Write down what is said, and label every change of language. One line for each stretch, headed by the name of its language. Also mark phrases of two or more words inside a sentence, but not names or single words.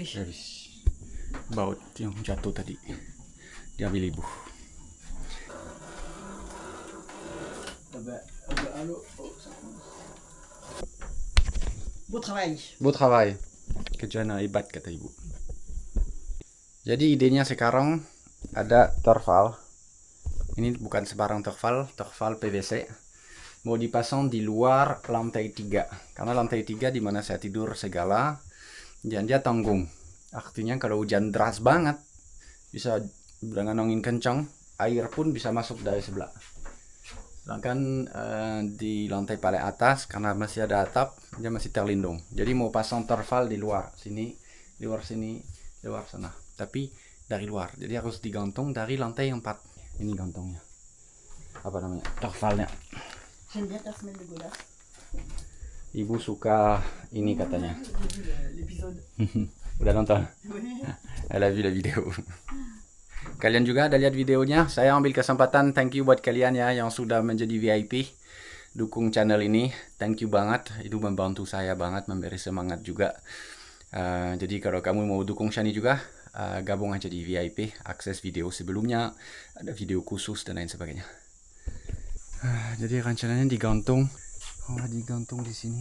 Indonesian: habis baut yang jatuh tadi diambil ibu.
French: Beau travail. Beau travail.
Indonesian: Kerjaan hebat kata ibu. Jadi idenya sekarang ada terval. Ini bukan sebarang terval PVC. Mau dipasang di luar lantai 3. Karena lantai 3 di mana saya tidur segala, dan dia tanggung. Artinya kalau hujan deras banget, bisa dengan angin kencang, air pun bisa masuk dari sebelah. Sedangkan di lantai paling atas, karena masih ada atap, dia masih terlindung. Jadi mau pasang terval di luar sini, luar sini, luar sana. Tapi dari luar, jadi harus digantung dari lantai 4. Ini gantungnya. Apa namanya? Tervalnya.
French: J'aime bien ta semaine de godasse.
Indonesian: Ibu suka ini katanya.
French: J'ai vu l'épisode.
Indonesian: Udah nonton?
French: Oui. Elle a vu la vidéo.
Indonesian: Kalian juga ada lihat videonya? Saya ambil kesempatan
English: thank you
Indonesian: buat kalian ya yang sudah menjadi VIP. Dukung channel ini.
English: Thank you
Indonesian: banget. Itu membantu saya banget, memberi semangat juga. Jadi kalau kamu mau dukung Shani juga, gabung aja di VIP, akses video sebelumnya, ada video khusus dan lain sebagainya. Jadi rencananya digantung, digantung di sini.